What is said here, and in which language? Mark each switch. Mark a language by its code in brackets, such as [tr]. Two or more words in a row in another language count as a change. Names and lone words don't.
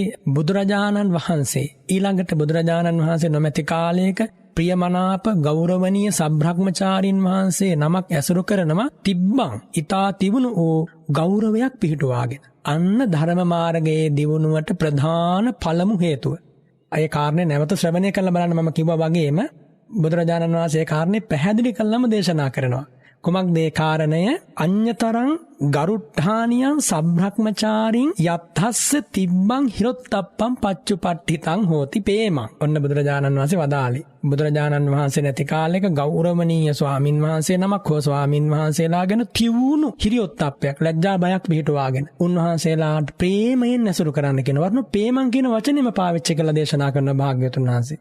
[si] බුදුරජාණන් වහන්සේ ඊළඟට බුදුරජාණන් වහන්සේ නොමැති කාලයක ප්‍රියමනාප ගෞරවනීය සබ්‍රහ්මචාරින් වහන්සේ නමක් ඇසුරු කරනවා තිබ්බං ඊතා තිබුණු වූ ගෞරවයක් පිහිටුවාගෙන. අන්න ධර්ම මාර්ගයේ දියුණුවට ප්‍රධාන පළමු හේතුව. ඒ කාරණේ නැවත ශ්‍රවණය කරලා බලන්න මම කිව්වා වගේම බුදුරජාණන් වහන්සේ කාරණේ පැහැදිලි කළාම දේශනා කරනවා. කුමක්ද ඒ කාරණය? [pi] අඤ්‍යතරං ගරුට්ඨානියං සබ්‍රහ්මචාරින් යත්තස්ස තිබ්බං හිරොත්තප්පං පච්චුපට්ඨිතං හෝති පේමං. [si] ඔන්න බුදුරජාණන් වහන්සේ වදාළේ. බුදුරජාණන් වහන්සේ නැති කාලයක ගෞරවණීය ස්වාමින් වහන්සේ නමක් හෝ ස්වාමින් වහන්සේලා ගැන තියුණු හිරියොත්ප්පයක් ලැජ්ජා බයක් පිහිටුවාගෙන උන්වහන්සේලාට ප්‍රේමයෙන් ඇසුරු කරන්න කියන වර්ණ ප්‍රේමං කියන වචනේම පාවිච්චි කළ දේශනා කරන භාග්‍යවතුන් වහන්සේ.